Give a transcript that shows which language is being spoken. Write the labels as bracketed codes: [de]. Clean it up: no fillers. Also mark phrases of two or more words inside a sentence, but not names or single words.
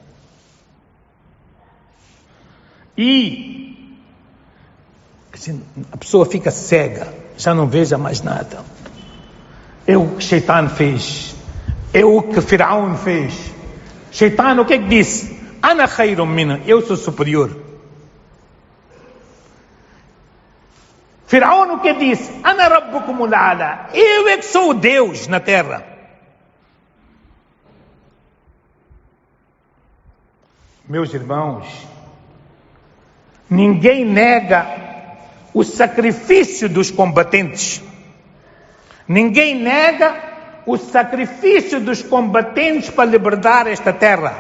[pt] E assim, a pessoa fica cega, já não veja mais nada. É o que Shaitan fez, é o que Firaun fez. Shaitan o que é que disse? [ar] أنا خير منه, [pt] eu sou superior. Firaun o que disse? [ar] أنا ربكم الأعلى, [pt] eu é que sou o Deus na terra. Meus irmãos, ninguém nega o sacrifício dos combatentes. Ninguém nega o sacrifício dos combatentes para libertar esta terra.